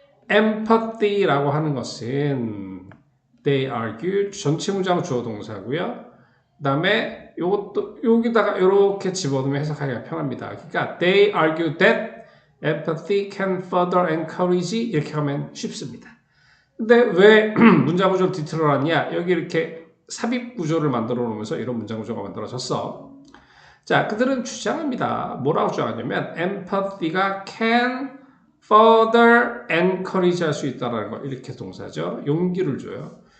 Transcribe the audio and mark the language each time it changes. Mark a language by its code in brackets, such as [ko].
[ko] empathy라고 하는 것은 [en] they argue [ko] 전체 문장 주어 동사고요. 그다음에 요것도 여기다가 이렇게 집어넣으면 해석하기가 편합니다. 그러니까 [en] they argue that empathy can further encourage [ko] 이렇게 하면 쉽습니다. 근데 왜 문장 구조를 뒤틀어 놨냐? 여기 이렇게 삽입 구조를 만들어 놓으면서 이런 문장 구조가 만들어졌어. 자, 그들은 주장합니다. 뭐라고 주장하냐면 empathy가 [en] can further encourage [ko] 할 수 있다는 거. 이렇게 동사죠. 용기를 줘요.